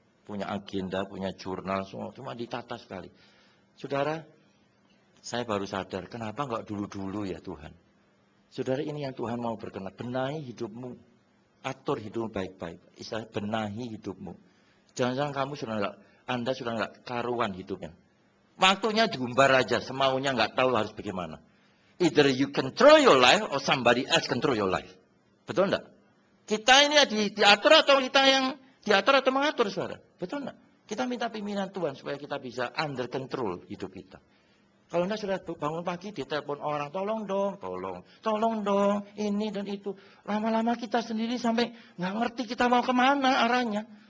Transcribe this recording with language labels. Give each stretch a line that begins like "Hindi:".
Indonesian: Punya agenda, punya jurnal, semua cuma ditata sekali. Saudara, saya baru sadar, kenapa nggak dulu-dulu ya Tuhan? Saudara, ini yang Tuhan mau berkenan. Benahi hidupmu. Atur hidupmu baik-baik. Istilah benahi hidupmu. Jangan-jangan Anda sudah nggak karuan hidupnya. Waktunya diumbar aja. Semaunya nggak tahu harus bagaimana.
English: Either you control your life or somebody else control your life.
Indonesian: Betul enggak? Kita ini diatur atau kita yang diatur atau mengatur, saudara? Betul enggak? Kita minta pimpinan Tuhan supaya kita bisa under control hidup kita. Kalau Anda sudah bangun pagi, ditelepon orang, tolong dong, ini dan itu. Lama-lama kita sendiri sampai nggak ngerti kita mau kemana arahnya.